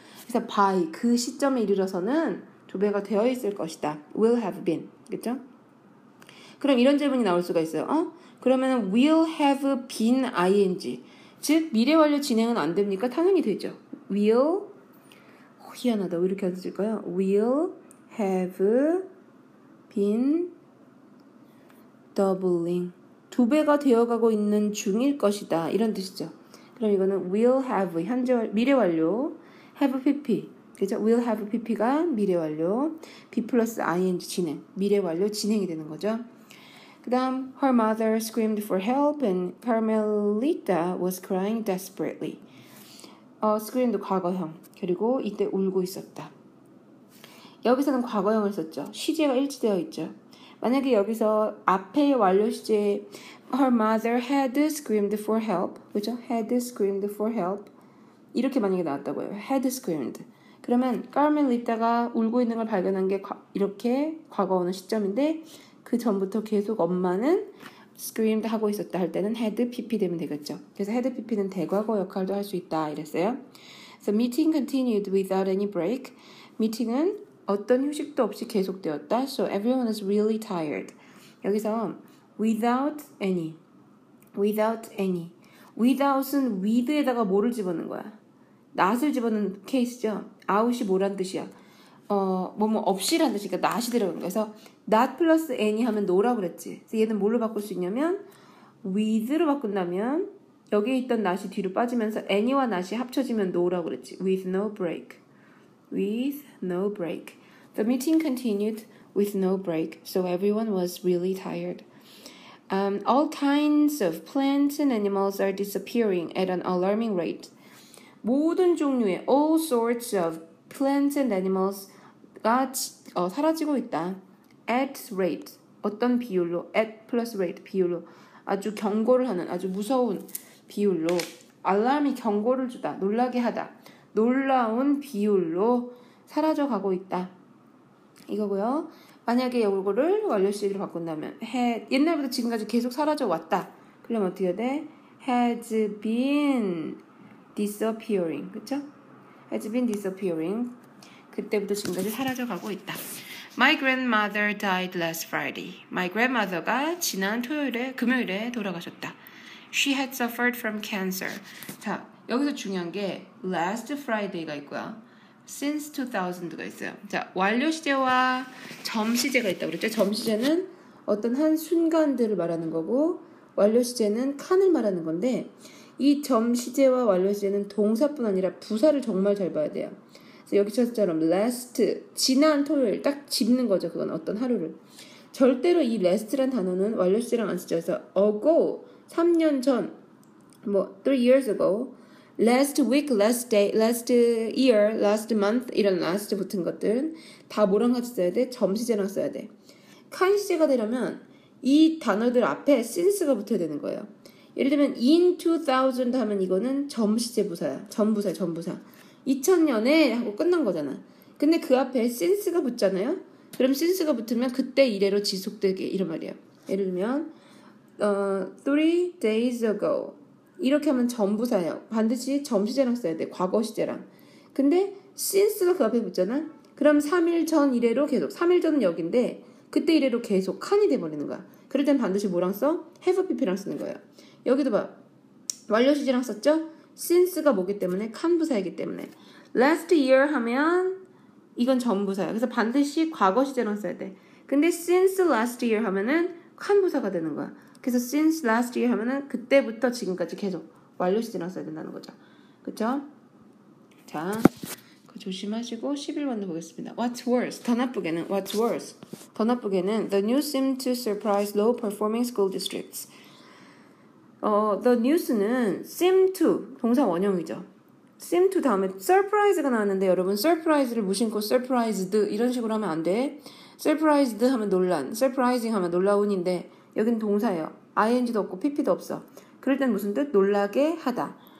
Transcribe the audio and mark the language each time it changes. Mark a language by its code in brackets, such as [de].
[ko] 그래서 by 그 시점에 이르러서는 2배가 되어 있을 것이다. [en] will have been. [ko] 그렇죠? 그럼 이런 질문이 나올 수가 있어요. [en] 그러면 will have been ing. [ko] 즉 미래 완료 진행은 안 됩니까? 당연히 되죠. will 희한하다. 왜 이렇게 안 쓸까요? [en] will have been doubling. [ko] 2배가 되어가고 있는 중일 것이다. 이런 뜻이죠. 그럼 이거는 will have, 현재 미래 완료, have pp. 그죠? will have pp가 미래 완료, be 플러스 ing 진행, 미래 완료 진행이 되는 거죠. 그 다음, [en] her mother screamed for help and Carmelita was crying desperately. [ko] scream도 과거형, 그리고 이때 울고 있었다. 여기서는 과거형을 썼죠. 시제가 일치되어 있죠. 만약에 여기서 앞에 완료 시제 [en] her mother had screamed for help, [ko] 그죠? had screamed for help 이렇게 만약에 나왔다고요. [en] had screamed. [ko] 그러면 까르멜리타가 울고 있는 걸 발견한 게 이렇게 과거 오는 시점인데 그 전부터 계속 엄마는 screamed 하고 있었다 할 때는 had pp 되면 되겠죠. 그래서 had pp는 대과거 역할도 할 수 있다 이랬어요. [en] So meeting continued without any break. [ko] 미팅은 어떤 휴식도 없이 계속되었다. [en] So everyone is really tired. [ko] 여기서 without any, without은 with에다가 뭐를 집어넣는 거야? not을 집어넣는 케이스죠. out이 뭐란 뜻이야? 없이란 뜻이니까 not이 들어간 거야. 그래서 not 플러스 any 하면 no라고 그랬지. 그래서 얘는 뭘로 바꿀 수 있냐면 with로 바꾼다면 여기에 있던 not이 뒤로 빠지면서 any와 not이 합쳐지면 no라고 그랬지. [en] with no break. with no break. The meeting continued with no break, so everyone was really tired. All kinds of plants and animals are disappearing at an alarming rate. [ko] 모든 종류의 all sorts of plants and animals가 사라지고 있다. At rate, 어떤 비율로? at plus rate, 비율로. 아주 경고를 하는, 아주 무서운 비율로. 알람이 경고를 주다, 놀라게 하다. 놀라운 비율로 사라져가고 있다. 이거고요. 만약에 이거를 완료 시제로 바꾼다면 옛날부터 지금까지 계속 사라져 왔다. 그러면 어떻게 해야 돼? [en] has been disappearing. [ko] 그쵸? [en] has been disappearing. [ko] 그때부터 지금까지 사라져가고 있다. [en] My grandmother died last Friday. [ko] My grandmother가 지난 금요일에 돌아가셨다. [en] She had suffered from cancer. [ko] 자, 여기서 중요한 게 last Friday가 있고요. since 2000가 있어요. 자, 완료 시제와 점 시제가 있다고 그랬죠. 점 시제는 어떤 한 순간들을 말하는 거고 완료 시제는 칸을 말하는 건데 이 점 시제와 완료 시제는 동사뿐 아니라 부사를 정말 잘 봐야 돼요. 그래서 여기처럼 last, 지난 토요일 딱 짚는 거죠. 그건 어떤 하루를. 절대로 이 last란 단어는 완료 시제랑 안 쓰죠. 그래서 ago, 3년 전, 3 years ago, last week, last day, last year, last month 이런 last 붙은 것들은 다 뭐랑 같이 써야 돼? 점시제랑 써야 돼. 칸 시제가 되려면 이 단어들 앞에 since가 붙어야 되는 거예요. 예를 들면 in 2000 하면 이거는 점시제 부사야. 전부사야, 전부사. 2000년에 하고 끝난 거잖아. 근데 그 앞에 since가 붙잖아요. 그럼 since가 붙으면 그때 이래로 지속되게 이런 말이에요. 예를 들면 3 days ago 이렇게 하면 전부사예요. 반드시 점시제랑 써야 돼. 과거 시제랑. 근데 since가 그 앞에 붙잖아. 그럼 3일 전 이래로 계속. 3일 전은 여기인데 그때 이래로 계속 칸이 돼버리는 거야. 그럴 땐 반드시 뭐랑 써? have pp랑 쓰는 거예요. 여기도 봐. 완료 시제랑 썼죠? since가 뭐기 때문에 칸 부사이기 때문에 last year 하면 이건 전부사야. 그래서 반드시 과거 시제랑 써야 돼. 근데 since last year 하면은 칸 부사가 되는 거야. 그래서 since last year 하면은 그때부터 지금까지 계속 완료 시제랑 써야 된다는 거죠. 그쵸? 자, 그거 조심하시고 11번도 보겠습니다. [en] What's worse? [ko] 더 나쁘게는 What's worse? 더 나쁘게는 [en] The news seemed to surprise low-performing school districts. [ko] The news는 seem to 동사 원형이죠. seem to 다음에 surprise가 나왔는데 여러분 surprise를 무심코 surprised 이런 식으로 하면 안 돼. surprised 하면 논란, surprising 하면 놀라운인데 여긴 동사예요. ing도 없고 pp도 없어. 그럴 땐 무슨 뜻? 놀라게 하다.